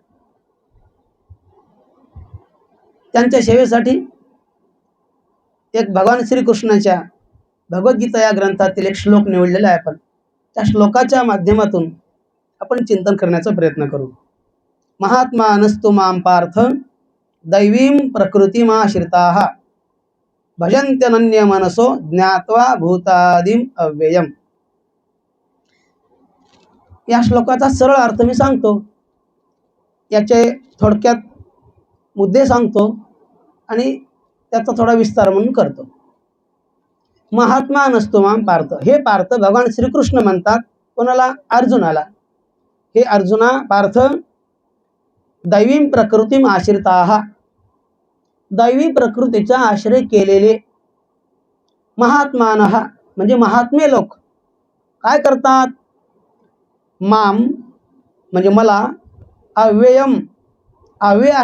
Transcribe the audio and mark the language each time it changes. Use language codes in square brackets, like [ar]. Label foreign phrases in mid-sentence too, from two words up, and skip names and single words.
[mr] त्यांच्या सेवेसाठी एक भगवान श्रीकृष्णाच्या भगवद्गीता या ग्रंथातील एक श्लोक निवडलेला आहे. आपण त्या श्लोकाच्या माध्यमातून आपण चिंतन करण्याचा प्रयत्न करू. [sa] महात्मा नस्तु मां पार्थ दैवीं प्रकृतिमाश्रिताः भजन्त्यनन्य मनसो ज्ञात्वा भूतादिम अव्ययम. [mr] या श्लोकाचा सरळ अर्थ मी सांगतो, याचे थोडक्यात मुद्दे सांगतो आणि त्याचा थोडा विस्तार म्हणून करतो. [sa] महात्मा नस्तु मां पार्थ, [mr] हे पार्थ भगवान श्रीकृष्ण म्हणतात कोणाला? अर्जुनाला. हे अर्जुना पार्थ, [sa] दैवीं प्रकृतीम आश्रिताः, [mr] दैवी प्रकृतीचा आश्रय केलेले महात्मानः म्हणजे महात्मे लोक काय करतात? माम म्हणजे मला, अव्ययम अव्यय